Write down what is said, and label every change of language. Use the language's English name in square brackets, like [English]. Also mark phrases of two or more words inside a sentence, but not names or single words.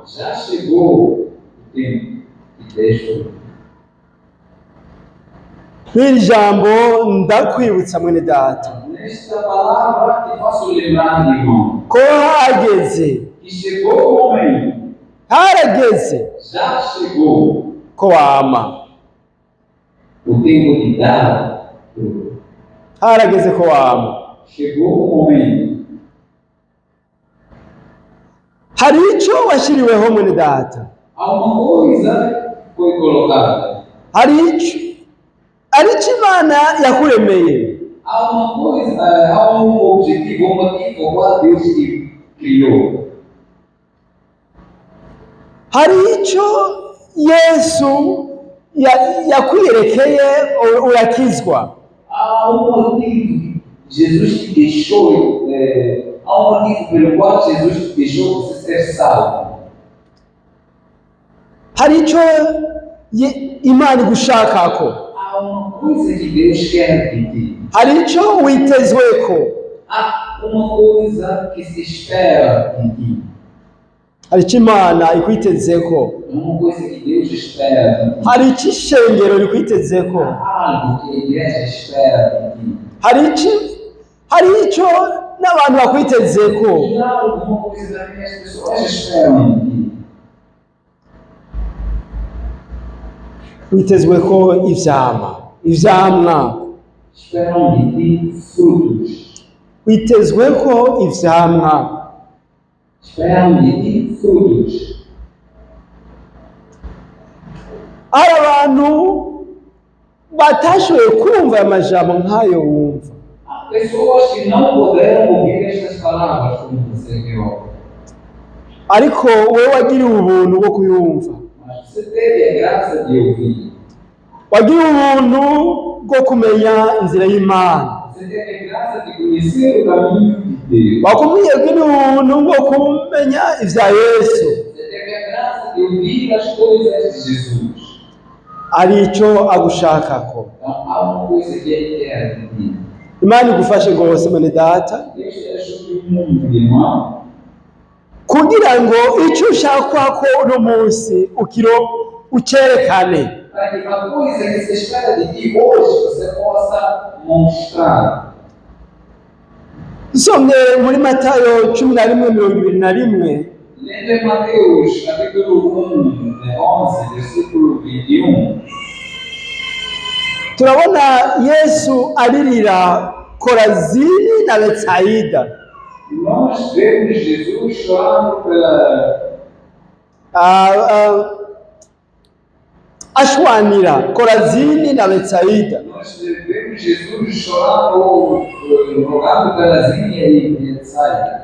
[Portuguese] Já chegou o tempo de dar frutos. [Rundi] N'iri jambo ndakwibutsa mwene data, [Portuguese] Nesta palavra te faço lembrar, irmão, [Rundi] ko hageze, [Portuguese] que chegou o momento, [Rundi] harageze [Portuguese] já chegou [Rundi] ko wama. [Portuguese] o tempo de dar frutos. [Rundi] Harageze ko wama. [Portuguese] Chegou o momento. [Rundi] Hari ico washiriweho mwene data, [Portuguese] Há uma coisa que foi colocada. [Rundi] hari ico Imana yakuremeye. [Portuguese] Há uma coisa, há um objetivo, um motivo ao qual Deus te criou. [Rundi] hari icyo Yesu yakwiyerekeye urakizwa. [Portuguese] Há motivo que Jesus te deixou, há motivo pelo qual Jesus te deixou você ser salvo. [Rundi] Hari icyo Imana igushakako. [Portuguese] Há uma coisa que Deus quer de ti. [Rundi] Hari icyo witezweko. [Portuguese] Há uma coisa que se espera de ti. [Rundi] Hari icyo Imana ikwitezeko. [Portuguese] Uma coisa que Deus espera de ti. [Rundi] Hari icyo ishengero rikwitezeko. [Portuguese] Algo que a igreja espera de ti. [Rundi] Hari icyo n'abantu bakwitezeko. [Portuguese] E há alguma coisa também as pessoas esperam de ti. [Rundi] Witezweko ivyamwa. [Portuguese] Esperam de ti frutos. [Rundi] Witezweko ivyamwa. [Portuguese] Esperam de ti frutos. [Rundi] Hari abantu batashoboye kumva amajambo nk'ayo wumva. [Portuguese] Há pessoas que não puderam ouvir estas palavras como você viu. [Rundi] Ariko wowe wagiriwe ubuntu bwo kuyumva. [Portuguese] Mas você teve a graça de ouvir. [Rundi] Wagiriwe ubuntu bwo kumenya inzira y'Imana. [Portuguese] Você teve a graça de conhecer o caminho de Deus. [Rundi] Wagiriwe ubuntu bwo kumenya ivya Yesu. [Portuguese] Você teve a graça de ouvir as coisas de Jesus. [Rundi] Ari icyo agushakako. [Portuguese] Então há uma coisa que Ele quer de ti. [Rundi] Imana igufashe rwose mwene data. [Portuguese] Deus te ajude muito, irmão. [Rundi] Kugira ngo icyo ushakwako uno munsi ucerekane. [Portuguese] Para que a coisa que se espera de ti hoje você possa mostrar. [Rundi] Somye muri Matayo 11:21. [Portuguese] Lendo em Mateus, capítulo 11, versículo 21. [Rundi] Turabona Yesu aririra Korazini na Betsaida. [Portuguese] Nós vemos Jesus chorando [Rundi] ashwanira Korazini na Betsaida. [Portuguese] Nós vemos Jesus chorando, rogando pela Zinha e Betsaida.